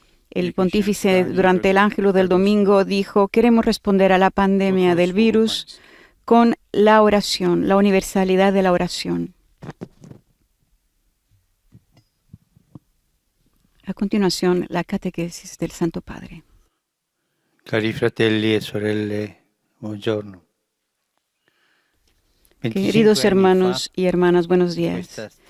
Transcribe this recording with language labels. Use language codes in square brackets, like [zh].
[es] El pontífice durante el Ángelus del domingo dijo: queremos responder a la pandemia del virus con la oración, la universalidad de la oración. A continuación, la catequesis del Santo Padre. [it] Cari fratelli e sorelle, buongiorno. [es] Queridos hermanos y hermanas, buenos días.